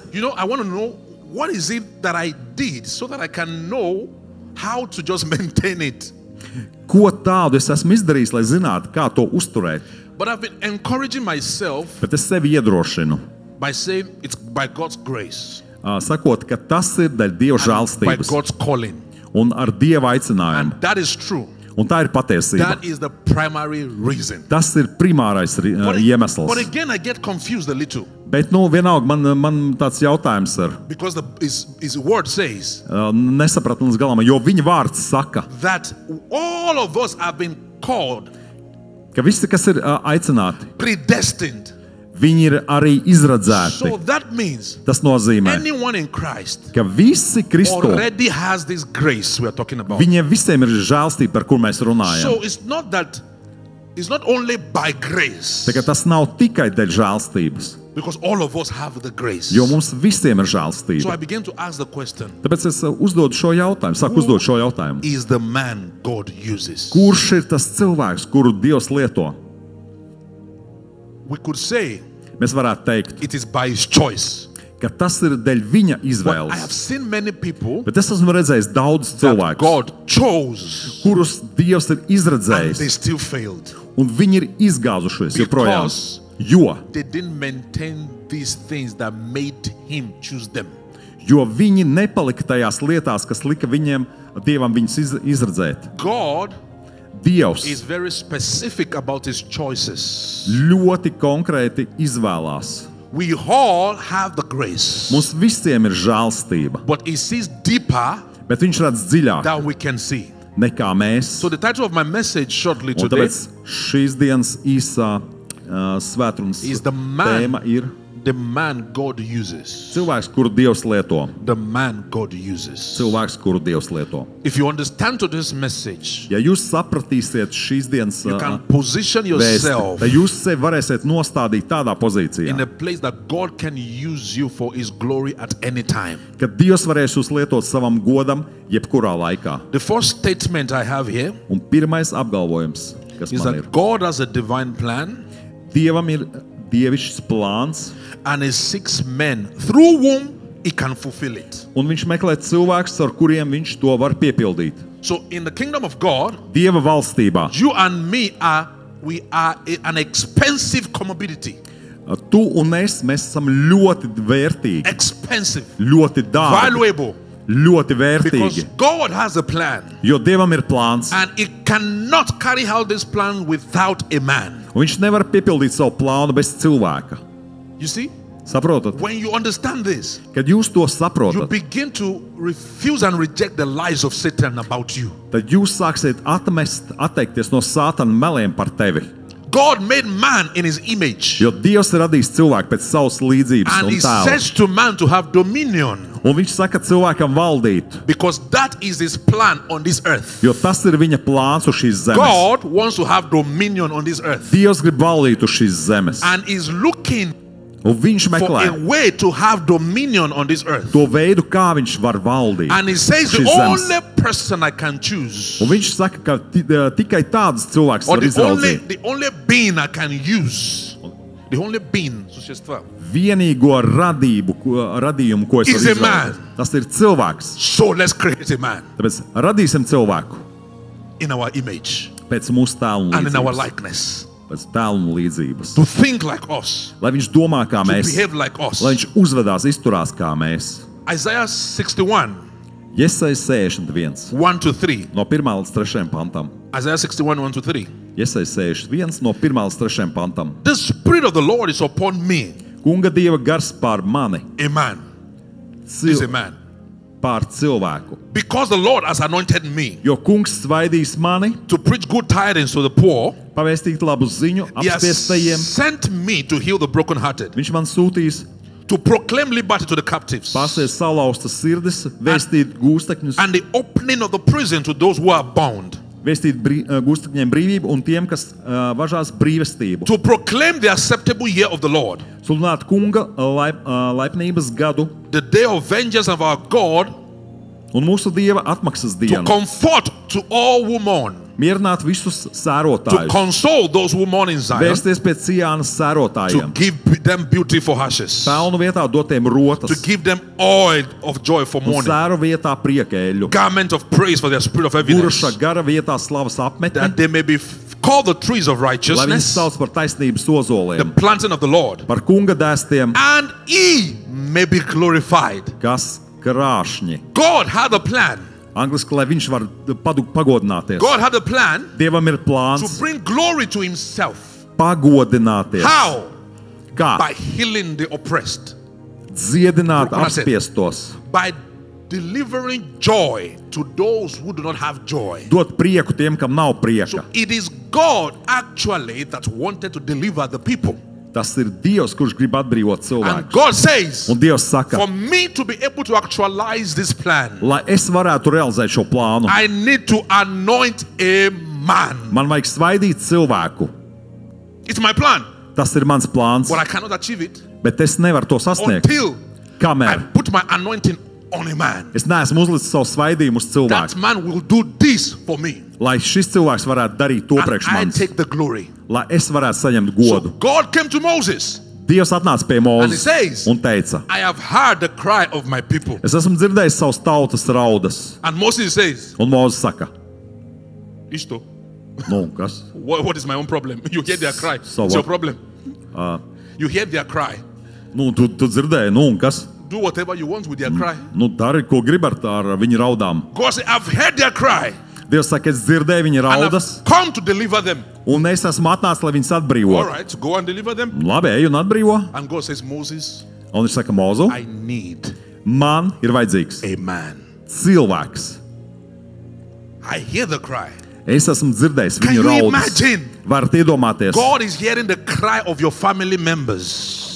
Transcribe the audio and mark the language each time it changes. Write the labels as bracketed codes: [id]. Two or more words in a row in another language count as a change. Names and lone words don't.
[en] You know, I want to know what is it that I did so that I can know how to just maintain it. [lv] Ko tādu es esmu izdarījis, lai zinātu, kā to uzturēt? [en] But I've been encouraging myself [lv] Bet es sevi iedrošinu, [en] by saying it's by God's grace, [lv] sakot, ka tas ir dēļ Dieva [en] by [lv] žēlstības [en] God's calling. [lv] un ar Dieva aicinājumu. [en] And that is true. [lv] Un tā ir patiesība. [en] That is the primary reason. [lv] Tas ir primārais iemesls. [en] But again, I get confused a little [lv] Bet, vienalga, man tāds jautājums ir. [en] because his word says [lv] Nesaprat līdz galam, jo viņa vārds saka, [en] that all of us have been called, [lv] ka visi, kas ir aicināti, [en] predestined, [lv] Viņi ir arī izradzēti. [en] So that means [lv] Tas nozīmē, [en] anyone in Christ [lv] ka visi Kristu, [en] already has this grace we are talking about. [lv] viņiem visiem ir žēlstība, par kur mēs runājam. [en] So it's not only by grace, [lv] Tā kā tas nav tikai dēļ žēlstības, [en] because all of us have the grace. [lv] jo mums visiem ir [en] So [lv] žēlstība. [en] I began to ask the question, [lv] Tāpēc es uzdodu šo jautājumu, sāku uzdot šo jautājumu. [en] is the man God uses? [lv] Kurš ir tas cilvēks, kuru Dievs lieto? [en] We could say [lv] Mēs varētu teikt, [en] it is by his choice. [lv] ka tas ir dēļ viņa [en] But I have [lv] izvēles. [en] seen many people [lv] Bet es esmu redzējis daudz [en] that [lv] cilvēku, [en] God chose [lv] kurus Dievs ir [en] and they [lv] izredzējis, [en] still failed [lv] un viņi ir izgāzušies joprojām. [en] because [lv] Jo [en] they didn't maintain these things that made him choose them. [lv] viņi nepalika tajās lietās, kas lika Dievam viņus izredzēt. [en] God [lv] Dievs [en] is very specific about his choices. [lv] ļoti konkrēti izvēlās. [en] We all have the grace, [lv] Mums visiem ir žēlstība, [en] but he sees deeper [lv] bet viņš redz dziļāk [en] than we can see. [lv] nekā mēs. [en] So the title of my message shortly [lv] Un [en] today [lv] tāpēc šīs dienas īsā svētrunas [en] is the man. [lv] tēma ir [en] The man God uses. [lv] cilvēks, kuru Dievs lieto. [en] The man God uses. [lv] Cilvēks, kuru Dievs lieto. [en] If you understand today's message, [lv] Ja jūs sapratīsiet šīs dienas [en] you can position [lv] vēsti, [en] yourself [lv] tad jūs sevi varēsiet nostādīt tādā [en] in [lv] pozīcijā, [en] a place that God can use you for his glory at any time. [lv] ka Dievs varēs jūs lietot savam godam jebkurā laikā. [en] The first statement I have here [lv] Un pirmais apgalvojums, kas [en] is [lv] man ir, [en] that God has a divine plan [lv] Dievam ir dievišķs plāns, [en] and he seeks men through whom he can fulfill it. [lv] un viņš meklē cilvēkus, ar kuriem viņš to var piepildīt. [en] So in the kingdom of God, [lv] Dieva valstībā [en] you and me are an expensive commodity. [lv] tu un es, mēs esam ļoti vērtīgi, [en] Expensive, [lv] ļoti dārgi, [en] valuable, [lv] ļoti [en] because [lv] vērtīgi, [en] God has a plan [lv] jo Dievam ir plāns, [en] and he cannot carry out this plan without a man. [lv] un viņš nevar piepildīt savu plānu bez cilvēka. [en] You see, [lv] Saprotat? [en] when you understand this, [lv] Kad jūs to [en] you [lv] saprotat, [en] begin to refuse and reject the lies of Satan about you. [lv] tad jūs sāksiet atteikties no Sātana meliem par tevi. [en] God made man in his image, [lv] Jo Dievs ir radījis cilvēku pēc savas līdzības [en] and [lv] un [en] he [lv] tēla. [en] says to man to have dominion, [lv] Un viņš saka cilvēkam valdīt, [en] because that is his plan on this earth. [lv] jo tas ir viņa plāns uz šīs zemes. [en] God wants to have dominion on this earth, [lv] Dievs grib valdīt uz šīs zemes. [en] and is looking [lv] Un viņš [en] for [lv] meklē [en] a way to have dominion on this earth. [lv] to veidu, kā viņš var valdīt. [en] And he says the [lv] šīs zemes. [en] only person I can choose, [lv] Un viņš saka, ka tikai tāds cilvēks [en] or [lv] var izraudzīt. [en] the only being I can use, the only being, [lv] Vienīgo radījumu, ko es [en] Is [lv] varu [en] a man. [lv] izraudzīt. Tas ir cilvēks. [en] so let's create a man [lv] Tāpēc radīsim cilvēku [en] in our image [lv] pēc mūsu tēla un [en] and in our [lv] līdzības. [en] likeness, [lv] Pēc tēla un līdzības. [en] to think like us, [lv] Lai viņš domā kā [en] to [lv] mēs, [en] behave like us. [lv] lai viņš uzvedās, izturās kā mēs. [en] Isaiah 61, [lv] Jesais 61 [en] 1 to 3. [lv] no 1 līdz 3 pantam. [en] Isaiah 61, 1 to 3. [lv] Jesais 61 no 1 līdz 3 pantam. [en] The Spirit of the Lord is upon me, [lv] Kunga Dieva gars pār mani, [en] a man, is a man, [lv] pār cilvēku. [en] because the Lord has anointed me [lv] Jo kungs svaidīs mani, [en] to preach good tidings to the poor. [lv] pavēstīt labu ziņu [en] He has [lv] apspiestajiem. [en] sent me to heal the brokenhearted, [lv] Viņš man sūtīs [en] to proclaim liberty to the captives, [lv] pasties salauztas sirdis, vēstīt gūstekņus, [en] and the opening of the prison to those who are bound, [lv] vēstīt gūstekņiem brīvību un tiem, kas važās brīvestību. [en] to proclaim the acceptable year of the Lord, [lv] Sludināt kunga laipnības gadu [en] the day of vengeance of our God, [lv] un mūsu Dieva atmaksas [en] to [lv] dienu. [en] comfort to all who mourn, [lv] Mierināt visus [en] to [lv] sērotājus. [en] console those who mourn in Zion, [lv] Vērsties pēc Cijānas [en] to [lv] sērotājiem. [en] give them beauty for ashes, [lv] Pelnu vietā dotiem [en] to [lv] rotas. [en] give them oil of joy for [lv] Un [en] mourning, [lv] sēru vietā priekēļu. [en] garment of praise for their spirit of heaviness, [lv] Guruša gara vietā slavas apmetne. [en] that they may be called the trees of [lv] Lai viņus [en] righteousness, [lv] sauc par taisnības [en] the [lv] ozoliem. [en] planting of the Lord, [lv] Par kunga dēstiem, [en] and he may be glorified. [lv] kas krāšņi. [en] God had a plan. [lv] Angliski, lai viņš var pagodināties. [en] God had a plan [lv] Dievam ir [en] to [lv] plāns [en] bring glory to himself. [lv] pagodināties. [en] How? [lv] Kā? [en] By healing the oppressed, [lv] Dziedināt [en] Broken hearted. [lv] apspiestos. [en] by delivering joy to those who do not have joy. [lv] Dot prieku tiem, kam nav [en] So [lv] prieka. [en] it is God actually that wanted to deliver the people. [lv] Tas ir Dievs, kurš grib atbrīvot [en] And [lv] cilvēku. [en] God says, [lv] Un Dievs saka, [en] for me to be able to actualize this plan, [lv] lai es varētu realizēt šo plānu, [en] I need to anoint a man. [lv] man vajag svaidīt cilvēku. [en] It's my plan, [lv] Tas ir mans plāns, [en] but I cannot achieve it [lv] bet es nevaru to sasniegt. [en] until I [lv] Kamēr [en] put my anointing on a man. [lv] es neesmu uzlicis savu svaidījumu uz [en] That [lv] cilvēku, [en] man will do this for me, [lv] lai šis cilvēks varētu darīt to [en] and [lv] priekš [en] I [lv] manis, [en] take the glory. [lv] lai es varētu saņemt [en] So [lv] godu. [en] God came to Moses, [lv] Dievs atnāca pie [en] and he [lv] Mūzes [en] says, [lv] un teica, [en] I have heard the cry of my people. [lv] es esmu dzirdējis savas tautas raudas. [en] And Moses says, [lv] Un Mūzes saka, [en] Ishto, [lv] nu, kas? [en] what is my own problem? You hear their cry. So It's your what? problem. You hear their cry. [lv] Nu, tu dzirdēji, nu, un kas? [en] Do whatever you want with their cry. [lv] Nu, dari, ko gribi ar viņu raudām. [en] God said, I've heard their cry, [lv] Dievs saka, es dzirdēju viņa [en] and [lv] raudas, [en] I've come to deliver them. [lv] un es esmu atnācis, lai viņus [en] All [lv] atbrīvotu. [en] right, go and deliver them. [lv] Labi, ej un atbrīvo. [en] And God says, Moses, [lv] Un viņš saka, Mūzu, [en] I need [lv] man ir vajadzīgs [en] a man. [lv] cilvēks. [en] I hear the cry. [lv] Es esmu dzirdējis [en] Can [lv] viņu [en] you [lv] raudas. [en] imagine? [lv] Varat iedomāties, [en] God is hearing the cry of your family members.